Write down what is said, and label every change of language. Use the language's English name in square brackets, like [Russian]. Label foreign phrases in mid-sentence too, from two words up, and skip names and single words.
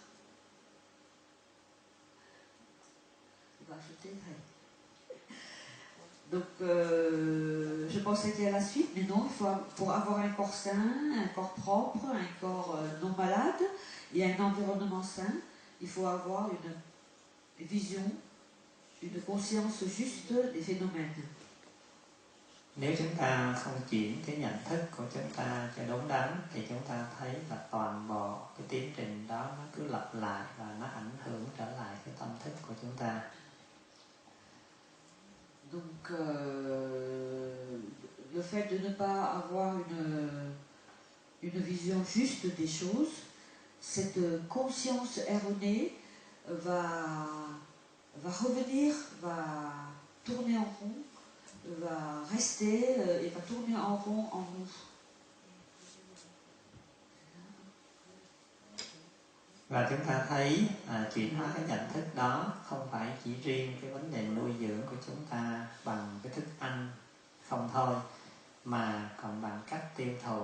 [French] donc je pensais qu'il y a la suite, mais non, pour avoir un corps sain, un corps propre, un corps non malade et un environnement sain, il faut avoir vision, une conscience juste des phénomènes. [Vietnamese] Nếu chúng ta không chuyển cái nhận thức của chúng ta cho đúng đắn thì chúng ta thấy là toàn bộ cái tiến trình đó nó cứ lặp lại và nó ảnh hưởng trở lại cái tâm thức của chúng ta. [French] Donc le fait de ne pas avoir une vision juste des choses, cette conscience erronée va revenir, va tourner en rond, va rester et va tourner en rond en nous. [Vietnamese] Và chúng ta thấy chuyển hóa cái nhận thức đó không phải chỉ riêng cái vấn đề nuôi dưỡng của chúng ta bằng cái thức ăn không thôi, mà còn bằng cách tiêu thụ.